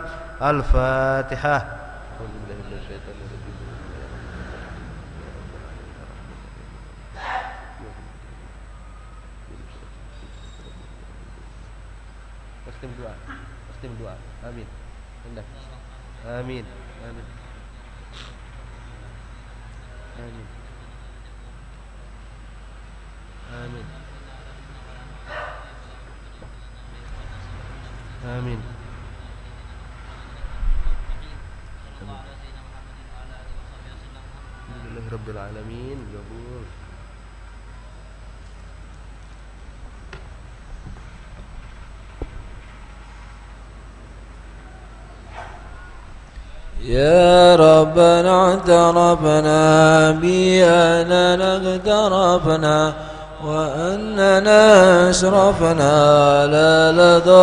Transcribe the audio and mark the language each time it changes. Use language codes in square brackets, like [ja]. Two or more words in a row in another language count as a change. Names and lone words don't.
[ms] Al-Fatihah. Khtim doa. Amin. Indah. Amin. Amin. Amin. Amin. Amin. [ar] الحمد لله رب العالمين. Qabul. يا ربنا اعترفنا بأننا اقترفنا وأننا أشرفنا لا لدى